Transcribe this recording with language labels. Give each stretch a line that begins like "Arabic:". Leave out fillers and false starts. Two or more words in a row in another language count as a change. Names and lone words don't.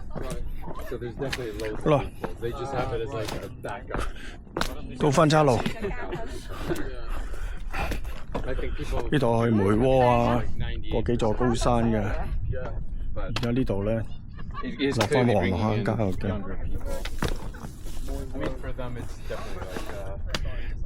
English: So there's definitely loads of people. They just have it as like a backup.
Cantonese: 到分岔路，
English: I think people
Cantonese: 呢度去梅窩啊， 90 過幾座高山嘅。
English: yeah,
Cantonese: 而
English: but
Cantonese: 家呢度咧，
English: it's
Cantonese: 落返
English: clearly
Cantonese: 黃
English: bringing
Cantonese: 龍坑
English: in
Cantonese: 郊遊徑，
English: younger people. I mean, for them, it's definitely like